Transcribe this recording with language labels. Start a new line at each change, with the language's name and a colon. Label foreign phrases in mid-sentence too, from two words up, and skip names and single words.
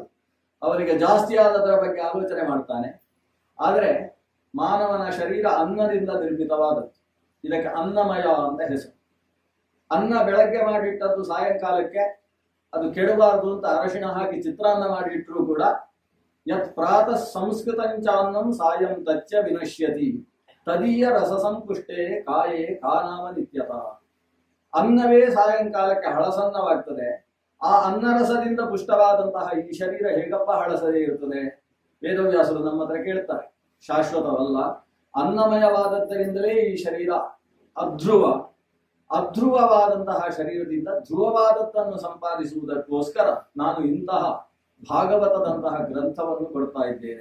Kannada: ಅವನಿಗೆ ಜಾಸ್ತಿ ಆದದರ ಬಗ್ಗೆ ಆಲೋಚನೆ ಮಾಡ್ತಾನೆ. ಆದರೆ ಮಾನವನ ಶರೀರ ಅನ್ನದಿಂದ ನಿರ್ಮಿತವಾದದ್ದು. ಇದಕ್ಕೆ ಅನ್ನಮಯ ಅಂತ ಹೆಸರು. ಅನ್ನ ಬೆಳಗ್ಗೆ ಮಾಡಿಟ್ಟದ್ದು ಸಾಯಂಕಾಲಕ್ಕೆ ಅದು ಕೆಡಬಾರದು ಅಂತ ಅರಶಿಣ ಹಾಕಿ ಚಿತ್ರಾನ್ನ ಮಾಡಿಟ್ಟರು ಕೂಡ
Sanskrit: ಯತ್ ಪ್ರಾತಃ ಸಂಸ್ಕೃತಂಚಾನ್ನಂ ಸಾಯಂ ತಚ್ಚ ವಿನಶ್ಯತಿ ತದೀಯ ರಸ ಸಂಪುಷ್ಟೇ ಕಾಯೇ ಕಾನಾಮ ನಿತ್ಯತ.
Kannada: ಅನ್ನವೇ ಸಾಯಂಕಾಲಕ್ಕೆ ಹಳಸನ್ನವಾಗ್ತದೆ. ಆ ಅನ್ನರಸದಿಂದ ಪುಷ್ಟವಾದಂತಹ ಈ ಶರೀರ ಹೇಗಪ್ಪ ಹಳಸದೇ ಇರ್ತದೆ? ವೇದವ್ಯಾಸರು ನಮ್ಮ ಹತ್ರ ಕೇಳ್ತಾರೆ. ಶಾಶ್ವತವಲ್ಲ, ಅನ್ನಮಯವಾದದ್ದರಿಂದಲೇ ಈ ಶರೀರ ಅಧ್ರುವವಾದಂತಹ ಶರೀರದಿಂದ ಧ್ರುವವಾದದ್ದನ್ನು ಸಂಪಾದಿಸುವುದಕ್ಕೋಸ್ಕರ ನಾನು ಇಂತಹ ಭಾಗವತದಂತಹ ಗ್ರಂಥವನ್ನು ಕೊಡ್ತಾ ಇದ್ದೇನೆ.